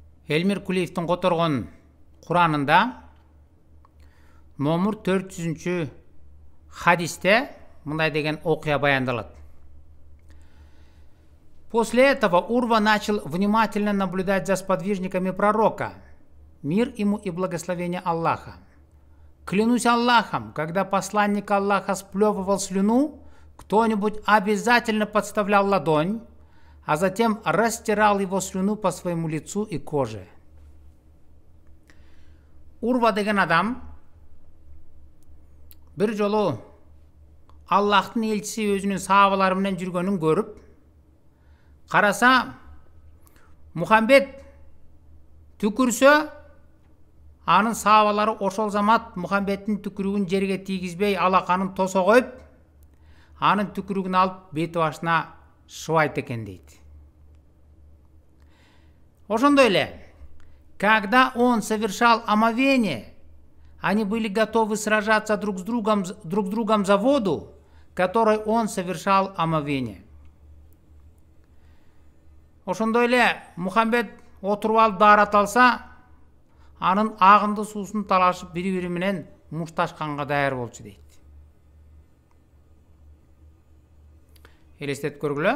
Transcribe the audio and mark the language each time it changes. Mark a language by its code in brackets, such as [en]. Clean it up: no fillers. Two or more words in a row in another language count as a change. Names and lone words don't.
[ky] Элмир Кулиевдин которгон Куранында номер 400 хадисте мындай деген окуя баяндалат. [ru] После этого Урва начал внимательно наблюдать за сподвижниками пророка, мир ему и благословение Аллаха. Клянусь Аллахом, когда посланник Аллаха сплевывал слюну, кто-нибудь обязательно подставлял ладонь, а затем растирал его слюну по своему лицу и коже. [ky] Урва деген адам bir жолу Аллахтын элчиси өзүнүн сахабалары менен жүргөнүн көрүп, караса Мухаммед түкүрсө, анын сахабалары ошол замат Мухаммедтин түкүрүгүн жерге тийгизбей алаканын тосо коюп, анын түкүрүгүн алып бети башына шыбайт экен дейт. Ошондой эле, [ru] когда он совершал омовение, они были готовы сражаться друг с другом за воду, которой он совершал омовение. [ky] Ошондой эле Мухаммед отуруп алып даарат алса, анын агынды суусун талашып бири-бири менен мушташканга даяр болчу дейт. Элестетип көргүлө.